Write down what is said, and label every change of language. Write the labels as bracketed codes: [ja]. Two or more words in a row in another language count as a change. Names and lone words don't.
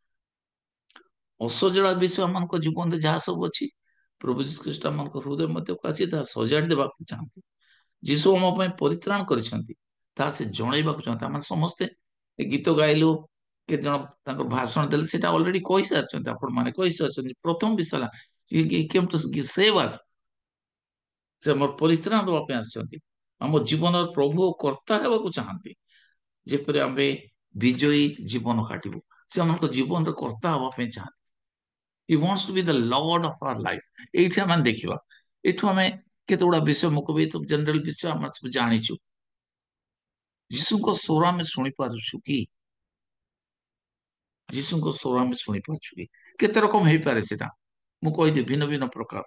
[or] ଅସଜଡ଼ା ବିଷୟ ମାନଙ୍କ ଜୀବନରେ ଯାହା ସବୁ ଅଛି, ପ୍ରଭୁ ଯୀଶୁ ଖ୍ରୀଷ୍ଟ ମାନଙ୍କ ହୃଦୟ ମଧ୍ୟକୁ ଆସି ତାହା ସଜାଡ଼ି ଦେବାକୁ ଚାହାନ୍ତି। ଯୀଶୁ ଆମ ପାଇଁ ପରିତ୍ରାଣ କରିଛନ୍ତି, ତାହା ସେ ଜଣେଇବାକୁ ଚାହାନ୍ତି। ଆମେ ସମସ୍ତେ ଗୀତ ଗାଇଲୁ, କେତେ ଜଣ ତାଙ୍କର ଭାଷଣ ଦେଲେ, ସେଟା ଅଲରେଡି କହିସାରିଛନ୍ତି, ଆପଣ ମାନେ କହିସାରିଛନ୍ତି। ପ୍ରଥମ ବିଷୟ ହେଲା, [en] he came to save us, [or] ସେ ଆମର ପରିତ୍ରାଣ ଦେବା ପାଇଁ ଆସିଛନ୍ତି, ଆମ ଜୀବନର ପ୍ରଭୁ ଓ କର୍ତ୍ତା ହେବାକୁ ଚାହାନ୍ତି, ଯେପରି ଆମେ ବିଜୟୀ ଜୀବନ କାଟିବୁ। ସେ ଆମଙ୍କ ଜୀବନର କର୍ତ୍ତା ହେବା ପାଇଁ ଚାହାନ୍ତି। [en] He wants to be the Lord of our life. [or] ଏଇଠି ଆମେ ଦେଖିବା, ଏଇଠୁ ଆମେ କେତେ ଗୁଡା ବିଷୟ ମୁଁ କହିବି ତ ଜେନେରାଲ ବିଷୟ ଆମେ ସବୁ ଜାଣିଛୁ। ଯୀଶୁଙ୍କ ସ୍ୱର ଆମେ ଶୁଣିପାରୁଛୁ କି? ଯୀଶୁଙ୍କ ସ୍ୱର ଆମେ ଶୁଣିପାରୁଛୁ କି? କେତେ ରକମ ହେଇପାରେ ସେଟା, ମୁଁ କହିଦେବି ଭିନ୍ନ ଭିନ୍ନ ପ୍ରକାର।